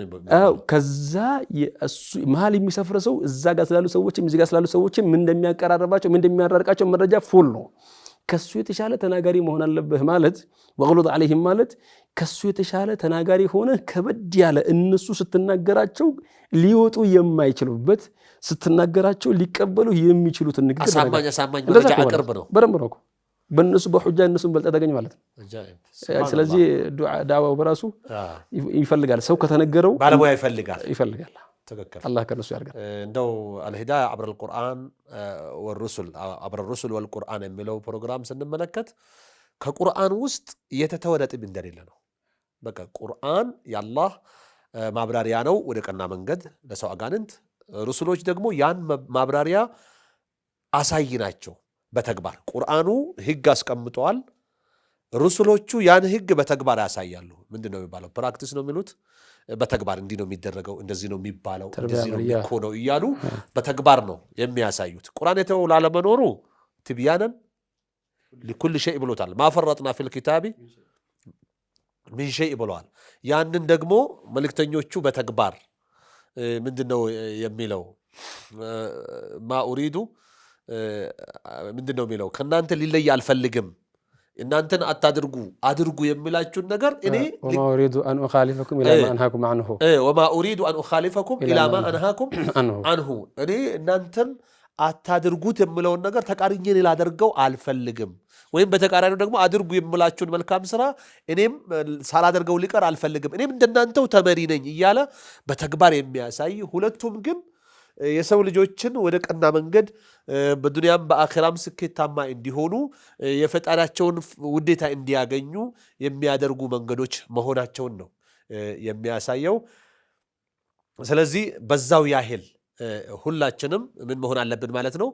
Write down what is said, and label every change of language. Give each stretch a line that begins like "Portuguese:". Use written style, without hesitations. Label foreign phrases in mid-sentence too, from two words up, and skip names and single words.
Amharic: ከዛ መሀል የሚሰፍረ ሰው እዛ ጋር ስላሉ ሰዎችም እዚህ ጋር ስላሉ ሰዎችም ምን እንደሚያቀራርባቸው ምን እንደሚያራርቃቸው መረጃ ፉል ነው። ከሱ የተሻለ ተናጋሪ መሆን አለብህ ማለት ወግሉድ عليهم ማለት ከሱ የተሻለ ተናጋሪ ሆነ ከበድ ያለ እነሱ ስትናገራቸው ሊወጡ የማይችሉበት ስትናገራቸው ሊቀበሉ የሚችሉት ንግግር አሳማኝ መረጃ አቅርብ ነው። በደንብ ነው። በእነሱ በሁጃ እነሱን በልጠህ ተገኝ ማለት ነው። ስለዚህ ዳዋው በራሱ ይፈልጋል። ሰው ከተነገረው ባለሙያ ይፈልጋል። تذكر
Arabic: الله كنسو يرجع
Amharic: እንደው
Arabic: الهداية عبر القرآن والرسل عبر الرسل والقرآن
Amharic: የሚለው ፕሮግራም ስንመለከት ከቁርአን ውስጥ የተተወ ነጥብ እንደሌለ ነው። በቃ ቁርአን የአላህ ማብራሪያ ነው ወደ ቀና መንገድ ለሰው አጋንንት፣ ሩሱሎች ደግሞ ያን ማብራሪያ አሳይ ናቸው በተግባር። ቁርአኑ ህግ አስቀምጠዋል፣ ሩሱሎቹ ያን ህግ በተግባር ያሳያሉ። ምንድነው የሚባለው? ፕራክቲስ ነው የሚሉት። በተግባር እንዲህ ነው የሚደረገው፣ እንደዚህ ነው የሚባለው፣ እንደዚህ ነው የሚኮነው እያሉ በተግባር ነው የሚያሳዩት። ቁርአን የተው ላለመኖሩ ትብያነን
Arabic: لكل شيء
Amharic: ብሎታል።
Arabic: ما فرطنا في الكتاب من شيء
Amharic: ብለዋል። ያንን ደግሞ መልእክተኞቹ በተግባር ምንድነው የሚለው?
Arabic: ما اريد
Amharic: ምንድነው የሚለው? ከናንተ ሊለይ አልፈልግም፣ እናንተን አታድርጉ አድርጉ የሚላችሁን ነገር እኔ
Arabic: وما اريد ان اخالفكم الى ما انهاكم عنه وما اريد ان اخالفكم الى ما انهاكم عنه
Amharic: እኔ እናንተን አታድርጉት የሚለውን ነገር ተቃርኜ ላደርገው አልፈልግም፣ ወይም በተቃራኒው ደግሞ አድርጉ የምላችሁን መልካም ስራ እኔም ሳላደርገው ሊቀር አልፈልግም፣ እኔም እንደናንተው ተመሪ ነኝ እያለ በተግባር የሚያሳይ ሁለቱም ግን የሰው ልጆችን ወደ ቀና መንገድ በዱንያም በአኺራም ስኬታማ እንዲሆኑ የፈጣሪያቸውን ውዴታ እንዲያገኙ የሚያደርጉ መንገዶች መሆናቸውን ነው የሚያሳየው። ስለዚህ በዛው ያህል ሁላችንም ምን መሆን አለብን ማለት ነው?